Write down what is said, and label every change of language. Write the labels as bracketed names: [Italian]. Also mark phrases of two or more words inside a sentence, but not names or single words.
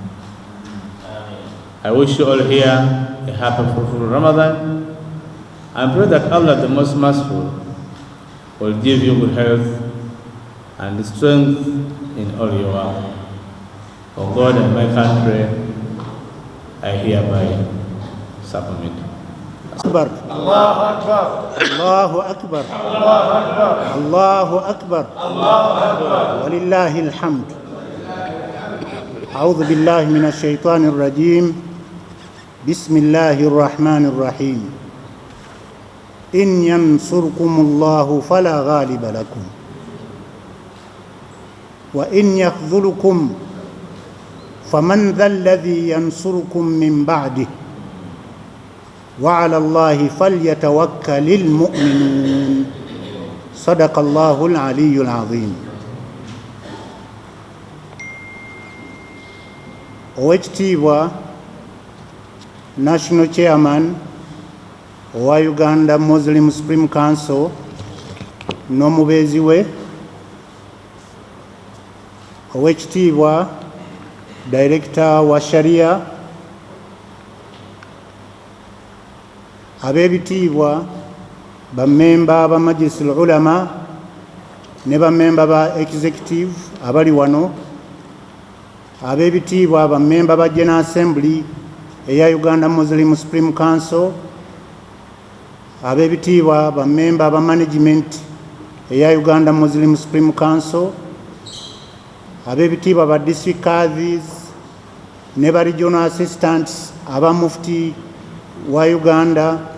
[English] I wish you all here a happy, fruitful Ramadan, and pray that Allah, the Most Merciful, will give you good health and strength in all your work. For God and my country, I hereby submit. [Arabic] أكبر الله أكبر الله أكبر ولله الحمد. أعوذ بالله من الشيطان الرجيم. بسم الله الرحمن الرحيم. إن ينصركم الله فلا غالب لكم وإن يخذلكم فمن ذا الذي ينصركم من بعده وعلى الله فليتوكل المؤمنون. صدق الله العلي العظيم. [Ganda] Oweekitiibwa [English] National Chairman [Ganda] wa Uganda Muslim Supreme Council n'omubeezi we, Oweekitiibwa Director wa Sharia, ab'ebitiibwa bammemba ba Majlis al-Ulama ne bammemba ba Executive abali wano, ab'ebitiibwa bammemba ba [English] General Assembly [Ganda] eya Uganda Muslim Supreme Council, ab'ebitiibwa bammemba ba Management eya Uganda Muslim Supreme Council, ab'ebitiibwa ba [English] District Qadhis [Ganda] ne ba [English] Regional Assistants [Ganda] aba Mufti wa Uganda.